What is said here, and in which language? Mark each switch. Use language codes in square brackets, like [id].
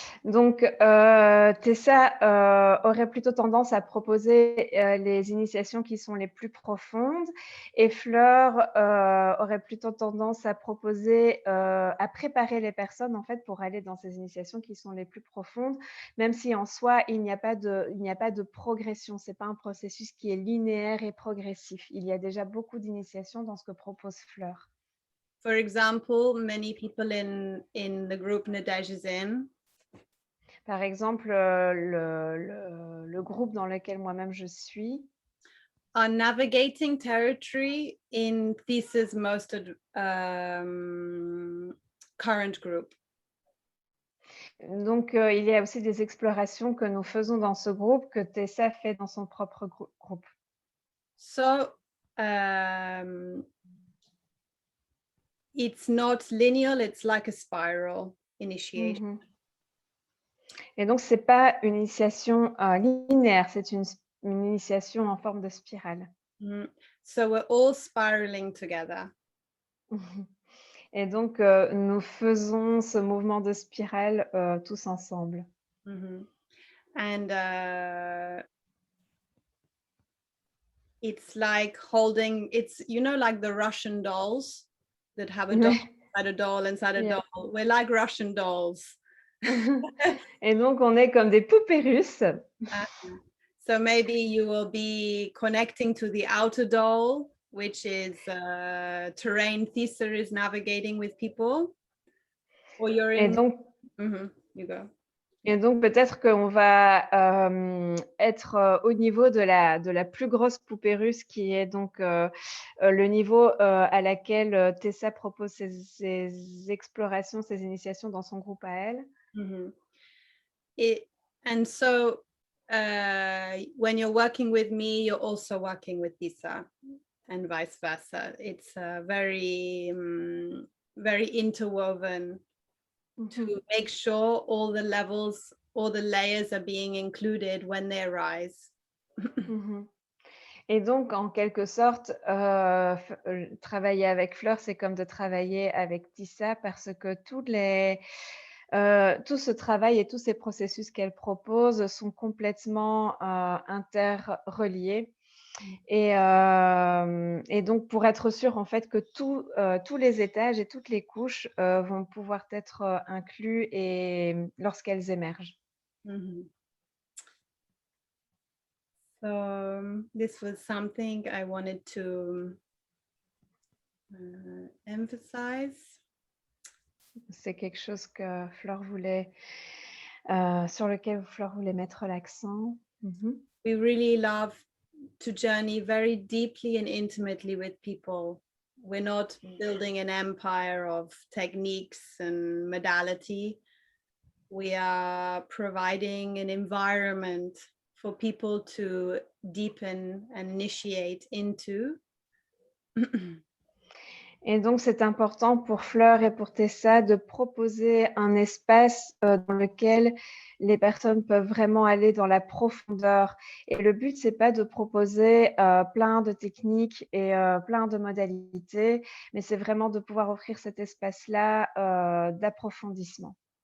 [fr] Donc, Tessa aurait plutôt tendance à proposer les initiations qui sont les plus profondes, et Fleur aurait plutôt tendance à proposer, à préparer les personnes en fait pour aller dans ces initiations qui sont les plus profondes, même si en soi il n'y a pas de progression. C'est pas un processus qui est linéaire et progressif. Il y a déjà beaucoup d'initiations dans ce que propose Fleur. [en] For example, many people in the group Nadège Zen. [fr] Par exemple, le groupe dans lequel moi-même je suis [en] are navigating territory in Thesa's most current group. [fr] Donc, il y a aussi des explorations que nous faisons dans ce groupe que Tessa fait dans son propre groupe. [en] So it's not linear, it's like a spiral initiation. [fr] Et donc, c'est pas une initiation linéaire, c'est une initiation en forme de spirale. [en] So we're all spiraling together. [fr] Et donc, nous faisons ce mouvement de spirale tous ensemble. [en] And it's like holding, it's, you know, like the Russian dolls that have a doll inside a doll inside a doll. We're like Russian dolls. [fr] Et donc, on est comme des poupées russes. [en] So maybe you will be connecting to the outer doll, which is terrain Tisa is navigating with people. Or you're in... [fr] Et donc, [en] you go. [fr] Et donc, peut-être qu'on va être au niveau de la plus grosse poupée russe, qui est donc le niveau à laquelle Tessa propose ses explorations, ses initiations dans son groupe à elle. [en] And so when you're working with me, you're also working with Tessa, and vice versa. It's very, very interwoven. To make sure all the levels, all the layers are being included when they arise. [fr] Et donc, en quelque sorte, travailler avec Fleur, c'est comme de travailler avec Tissa, parce que tout ce travail et tous ces processus qu'elle propose sont complètement interreliés. Et donc, pour être sûr en fait que tous les étages et toutes les couches vont pouvoir être inclus et lorsqu'elles émergent. [en] So this was something I wanted to emphasize. [fr] C'est quelque chose que Fleur voulait, sur lequel Fleur voulait mettre l'accent. [en] We really love to journey very deeply and intimately with people. We're not building an empire of techniques and modality. We are providing an environment for people to deepen and initiate into. [fr] Et donc, c'est important pour Fleur et pour Tessa de proposer un espace dans lequel les personnes peuvent vraiment aller dans la profondeur. Et le but, c'est pas de proposer plein de techniques et plein de modalités, mais c'est vraiment de pouvoir offrir cet espace-là d'approfondissement.